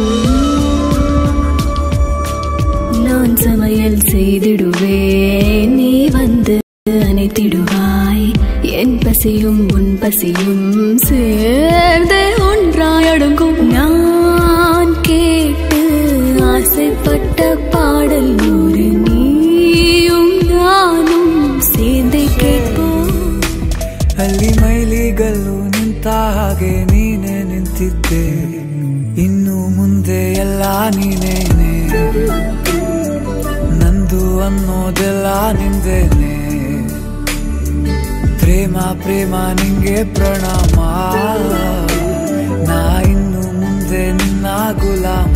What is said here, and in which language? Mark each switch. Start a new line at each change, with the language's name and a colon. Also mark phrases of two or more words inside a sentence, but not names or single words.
Tamil: நான் சமையல் செய்திடுவேன், நீ வந்து அணைத்திடுவாய். என் பசியும் உன் பசியும் சேர்ந்து ஒன்றாய் அடங்கும். நான் கேட்டு ஆசைப்பட்ட பாடல் ஒரு நீயும் நானும் சேர்ந்து கேட்போம்.
Kannada: ಅಲ್ಲಿ ಮೈಲಿಗಲ್ಲು ನಿಂತ ಹಾಗೆ ನೀನೆ ನಿಂತಿದ್ದೆ, ಇನ್ನು ಮುಂದೆ ಎಲ್ಲ ನೀನೇನೆ. ನಂದು ಅನ್ನೋದೆಲ್ಲ ನಿಂದೇನೆ. ಪ್ರೇಮ ಪ್ರೇಮ ನಿಂಗೆ ಪ್ರಣಾಮ, ನಾ ಇನ್ನು ಮುಂದೆ ನಿನ್ನ ಗುಲಾಮ.